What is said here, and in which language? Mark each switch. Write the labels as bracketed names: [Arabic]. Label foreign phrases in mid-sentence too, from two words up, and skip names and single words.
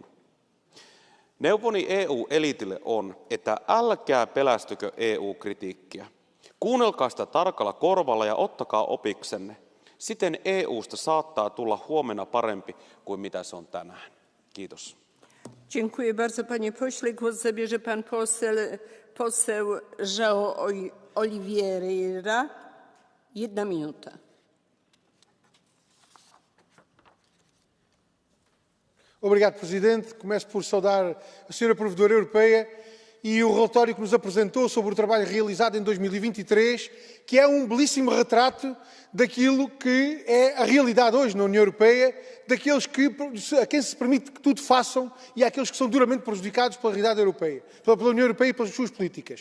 [Finnish] Neuvoni EU-eliitille on, että älkää pelästykö EU-kritiikkiä. Kuunnelkaa sitä tarkalla korvalla ja ottakaa opiksenne. Siten EUsta saattaa tulla huomenna parempi kuin mitä se on tänään. Kiitos. [Polish] Dziękuję bardzo panie pośle. Głos zabierze pan poseł João Oliveira. 1 minuta. [Portuguese] Obrigado, Presidente. Começo por saudar a Sra. Provedora Europeia e o relatório que nos apresentou sobre o trabalho realizado em 2023, que é belíssimo retrato daquilo que é a realidade hoje na União Europeia, daqueles a quem se permite que tudo façam e àqueles que são duramente prejudicados pela realidade europeia, pela União Europeia e pelas suas políticas.